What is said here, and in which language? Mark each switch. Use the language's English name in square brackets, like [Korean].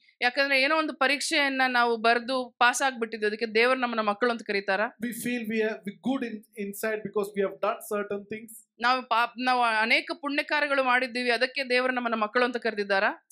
[Kannada] ಯಾಕಂದ್ರೆ ಏನೋ ಒಂದು ಪರೀಕ್ಷೆಯನ್ನ ನಾವು ಬರೆದು ಪಾಸ್ ಆಗ್ಬಿಟ್ಟಿದ್ವಿ, ಅದಕ್ಕೆ ದೇವರು ನಮ್ಮನ್ನ ಮಕ್ಕಳು ಅಂತ ಕರೀತಾರ? [English] We feel we are good inside because we have done certain things. [Kannada] ನಾವು ಅನೇಕ ಪುಣ್ಯ ಕಾರ್ಯಗಳು ಮಾಡಿದ್ದೀವಿ, ಅದಕ್ಕೆ ದೇವರು ನಮ್ಮನ್ನ ಮಕ್ಕಳು ಅಂತ ಕರೆದಿದ್ದಾರ?